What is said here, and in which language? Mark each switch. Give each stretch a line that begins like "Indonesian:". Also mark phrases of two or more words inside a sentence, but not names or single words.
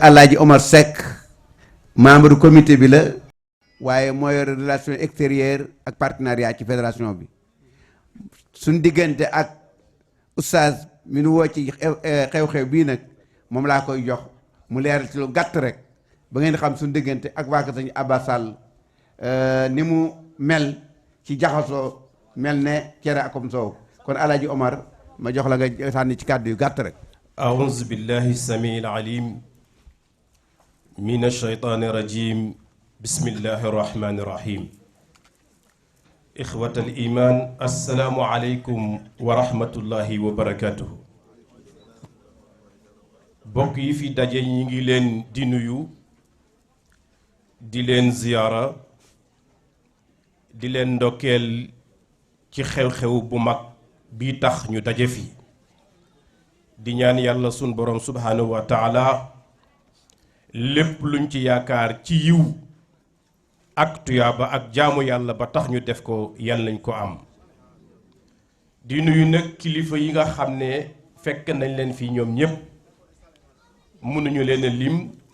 Wolof: Alaaji Omar Seck
French: membre comité
Wolof: bi la waaye moo yor
French: relation extérieure
Wolof: ak partenariat ci fédération bi suñ diggante ak oustaz mi nu woo ci xew-xew bii nag moom laa koy jox mu leeral ci lu gàtt rek ba ngeen xam suñ diggante ak waa Sëñ Abbas Sall ni mu mel ci jaxasoo mel ne cere akom soow kon Alaaji Omar ma jox la nga sànni ci kàddu yu gàtt rek.
Arabic: أعوذ بالله السميع العليم من الشيطان الرجيم بسم الله الرحمن الرحيم إخوة الإيمان السلام عليكم ورحمة الله وبركاته
Wolof: bokk yi fi daje ñi ngi leen di nuyu di leen ziyaara di leen ndokkeel ci xew-xew bu mag bi tax ñu daje fi di ñaan yàlla sun borom
Arabic: سبحانه وتعالى
Wolof: lépp luñ ci yaakaar ci yiw ak tuyaaba ak jaamu yàlla ba tax ñu def ko yàlla nañ ko am di nuyu nag kilifa yi nga xam ne fekk nañ leen fii ñoom ñépp mënuñu leen a lim